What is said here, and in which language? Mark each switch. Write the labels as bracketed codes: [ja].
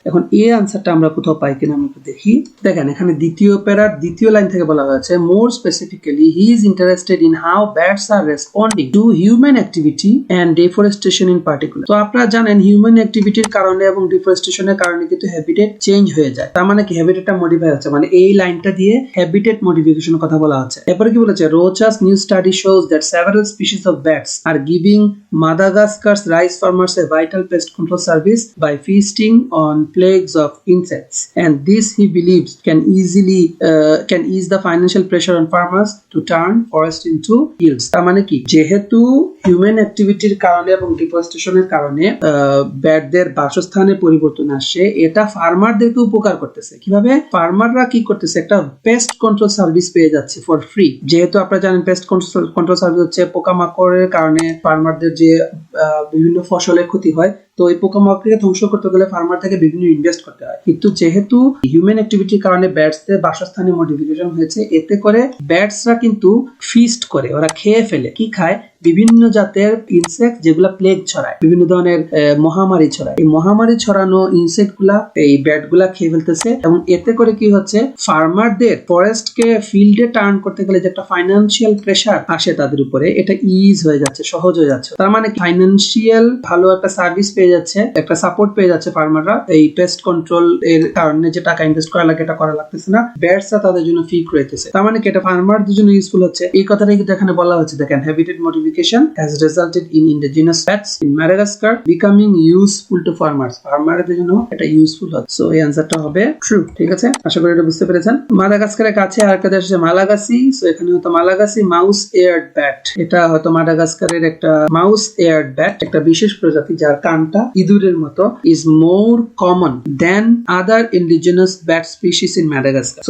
[bn] এখন এই আনসারটা আমরা কোথাও পাই কিনা আমরা দেখি। দেখেন এখানে দ্বিতীয় প্যারার দ্বিতীয় লাইন থেকে বলা হয়েছে, [en] More specifically he is interested in how bats are responding to human activity and deforestation in particular. [bn] তো আপনারা জানেন হিউম্যান অ্যাক্টিভিটির কারণে এবং ডিফরেস্টেশনের কারণে কিন্তু হ্যাবিটেট চেঞ্জ হয়ে যায়। তার মানে কি হ্যাবিটেটটা মডিফাই হচ্ছে, মানে এই লাইনটা দিয়ে হ্যাবিটেট মডিফিকেশনের কথা বলা হচ্ছে। এরপরে কি বলেছে, [en] Rocha's new study shows that several species of bats are giving Madagascar's rice farmers a vital pest control service by feasting on plagues of insects, and this he believes can ease the financial pressure on farmers to turn forest into hills. [bn] তার মানে কি, যেহেতু human অ্যাক্টিভিটির কারণে এবং ডিফরেস্টেশনের কারণে ব্যাটদের বাসস্থানে পরিবর্তন আসছে, এটা ফার্মারদেরকে উপকার করতেছে। কিভাবে? ফার্মাররা কি করতেছে, একটা পেস্ট কন্ট্রোল সার্ভিস পেয়ে যাচ্ছে ফর ফ্রি। যেহেতু আপনারা জানেন পেস্ট কন্ট্রোল সার্ভিস হচ্ছে পোকামাকড়ের কারণে ফার্মারদের যে বিভিন্ন ফসলের ক্ষতি হয়, তো এই পোকামাকড়কে ধ্বংস করতে গেলে ফার্মার থেকে বিভিন্ন ইনভেস্ট করতে হয়। কিন্তু যেহেতু হিউম্যান অ্যাক্টিভিটির কারণে ব্যাটসদের বাসস্থানে মডিফিকেশন হয়েছে, এতে করে ব্যাটসরা কিন্তু ফিস্ট করে, ওরা খেয়ে ফেলে। কি খায়? বিভিন্ন জাতের ইনসেক্ট যেগুলা প্লেগ ছড়ায়, বিভিন্ন ধরনের মহামারী ছড়ায়। এই মহামারী ছড়ানো ইনসেক্ট গুলা এই ব্যাট গুলা খেয়ে ফেলতেছে, এবং এতে করে কি হচ্ছে, ফার্মারদের ফরেস্টকে ফিল্ডে টার্ন করতে গেলে যে একটা ফাইন্যান্সিয়াল প্রেসার আসে তাদের উপরে, এটা ইজ হয়ে যাচ্ছে, সহজ হয়ে যাচ্ছে। তার মানে ফাইন্যান্সিয়াল ভালো একটা সার্ভিস পেয়ে যাচ্ছে, একটা সাপোর্ট পেয়ে যাচ্ছে ফার্মাররা। এই পেস্ট কন্ট্রোল এর কারণে যে টাকা ইনভেস্ট করা লাগে এটা করা লাগতেছে না, ব্যাটসরা তাদের জন্য ফি রইতেছে। তার মানে কি, এটা ফার্মারদের জন্য ইউজফুল হচ্ছে। এই কথাটাই কিন্তু এখানে বলা হচ্ছে, দেখেন, [en] Habitat modification has resulted in indigenous bats in Madagascar becoming useful to farmers. [bn] ফার্মারদের জন্য এটা ইউজফুল হচ্ছে। সো এই আনসারটা হবে ট্রু। ঠিক আছে, আশা করি এটা বুঝতে পেরেছেন। মাদাগাস্কারের কাছে আরেকটা দেশ আছে মালাগাসি। সো এখানে হয়তো মালাগাসি মাউস এয়ার্ড ব্যাট, এটা হয়তো মাদাগাস্কারের একটা মাউস এয়ার্ড ব্যাট, একটা বিশেষ প্রজাতি যার কানটা ইঁদুরের মতো, [en] is more common than other indigenous bat species in Madagascar.